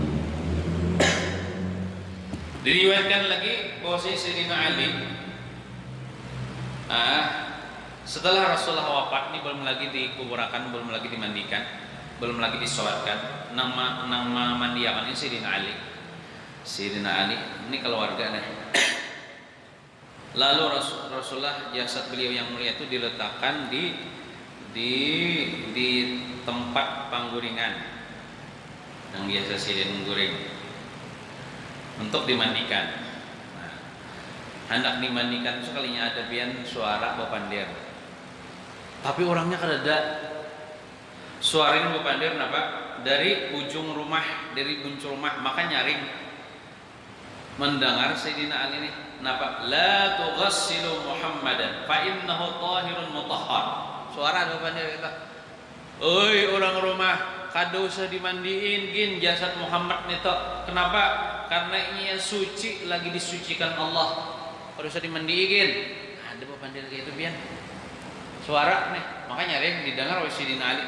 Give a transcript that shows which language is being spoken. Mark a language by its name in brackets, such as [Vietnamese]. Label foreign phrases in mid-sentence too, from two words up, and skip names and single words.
[Indonesian] Diriwayatkan lagi bahwa Sayyidina Ali setelah Rasulullah wafat ini belum lagi dikuburkan, belum lagi dimandikan, belum lagi disolatkan. [Banjar] Nama mandiakan ini Sayyidina Ali. Sayyidina Ali ini keluarga nih. Lalu Rasulullah jasad beliau yang mulia itu diletakkan di tempat pangguringan yang biasa sidin guring untuk dimandikan. Nah, hendak dimandikan sekalinya ada pian suara bepandir, tapi orangnya kada. Suara ini bepandir kenapa? Dari ujung rumah, dari buncur rumah, maka nyaring mendengar Sayyidina Ali ini, kenapa? [Arabic] لا تغسلوا محمدا فإنه طاهر مطهر. [Banjar] Suara ada bepandir kita. Oi orang rumah, kada usah dimandiin gin jasad Muhammad nito. Kenapa? Karena ini suci, lagi disucikan Allah. Kada usah dimandiin. Ada bepandir kayak itu pian. Suara nih, makanya nyaring didengar oleh Sayyidina Ali.